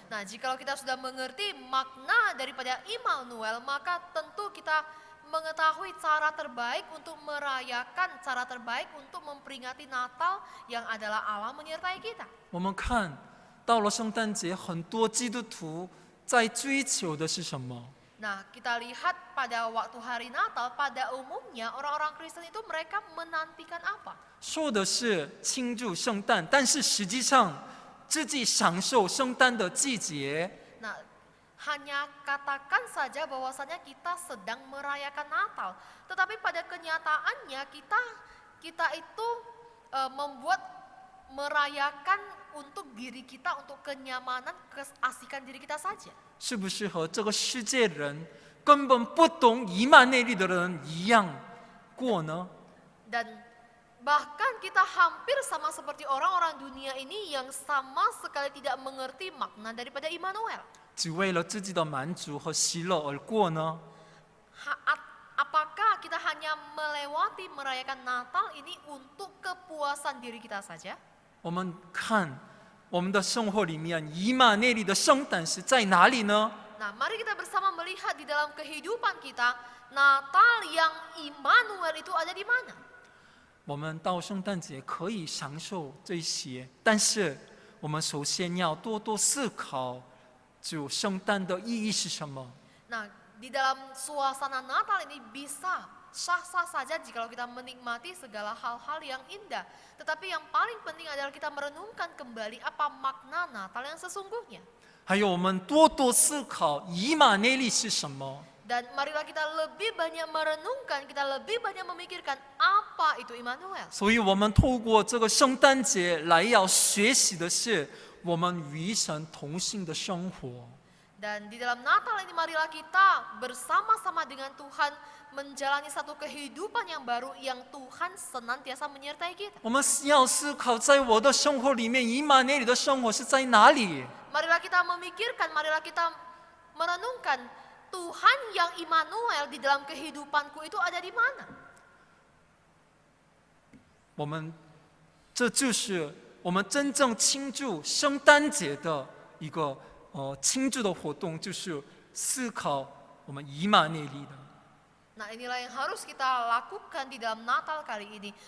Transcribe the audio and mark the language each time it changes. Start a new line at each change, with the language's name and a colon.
Indonesian: Nah, jikalau kita sudah mengerti makna daripada Immanuel, maka tentu kita mengetahui cara terbaik untuk merayakan, cara terbaik untuk memperingati Natal yang adalah Allah menyertai kita.
Chinese: 我们看到了圣诞节，很多基督徒在追求的是什么？
Indonesian: Nah, kita lihat pada waktu hari Natal, pada umumnya orang-orang Kristen itu mereka menantikan apa?
Chinese: 说的是庆祝圣诞，但是实际上自己享受圣诞的季节。
Indonesian: Nah, hanya katakan saja bahwasanya kita sedang merayakan Natal, tetapi pada kenyataannya kita itu membuat merayakan untuk diri kita, untuk kenyamanan, keasikan diri kita saja.
Chinese: 是不是和这个世界人根本不懂以马内利的人一样过呢？
Indonesian: Dan bahkan kita hampir sama seperti orang-orang dunia ini yang sama sekali tidak mengerti makna daripada Immanuel.
Chinese: 只为了自己的满足和喜乐而过呢？
Indonesian: Apakah kita hanya melewati merayakan Natal ini untuk kepuasan diri kita saja?
Chinese: 我们看我们的生活里面，以马内利的圣诞是在哪里呢？
Indonesian: Nah, mari kita bersama melihat di dalam kehidupan kita, Natal yang Immanuel itu ada di mana?
Chinese: 我们到圣诞节可以享受这些，但是我们首先要多多思考，就圣诞的意义是什么？
Indonesian: Nah, di dalam suasana Natal ini bisa sah-sah saja jika kita menikmati segala hal-hal yang indah. Tetapi yang paling penting adalah kita merenungkan kembali apa makna Natal yang sesungguhnya.
Chinese: 还有我们多多思考以马内利是什么？
Indonesian: Dan marilah kita lebih banyak merenungkan, kita lebih banyak memikirkan apa itu Immanuel.
Chinese: 所以我们透过这个圣诞节来要学习的是我们与神同行的生活。
Indonesian: Dan di dalam Natal ini marilah kita bersama-sama dengan Tuhan menjalani satu kehidupan yang baru yang Tuhan senantiasa menyertai kita.
Chinese: 我们要思考，在我的生活里面，以马内利的生活是在哪里？
Indonesian: Marilah kita memikirkan, marilah kita merenungkan Tuhan yang Immanuel di dalam kehidupanku itu ada di mana?
Chinese: 我们这就是我们真正庆祝圣诞节的一个庆祝的活动，就是思考我们以马内利的。
Indonesian: Nah, inilah yang harus kita lakukan di dalam Natal kali ini.